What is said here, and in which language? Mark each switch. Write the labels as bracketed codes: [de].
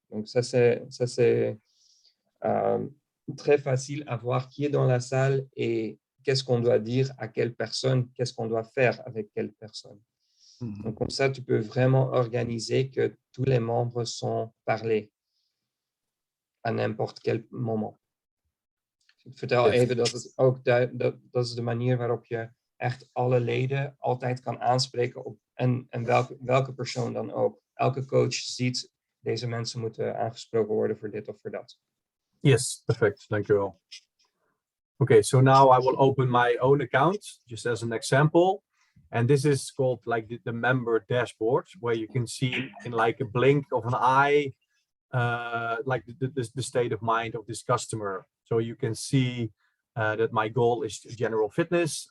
[fr] Donc, ça c'est très facile à voir qui est dans la salle et qu'est-ce qu'on doit dire à quelle personne, qu'est-ce qu'on doit faire avec quelle personne. Donc, comme ça, tu peux vraiment organiser que tous les membres sont parlés à n'importe quel moment. [nl] Ik vertel even dat het ook dat is de manier waarop je echt alle leden altijd kan aanspreken op en welke persoon dan ook. Elke coach ziet deze mensen moeten aangesproken worden voor dit of voor dat. [en] Yes, perfect. Thank you all. Okay, so now I will open my own account just as an example. And this is called like the member dashboard, where you can see in like a blink of an eye, like the state of mind of this customer. So you can see that my goal is general fitness.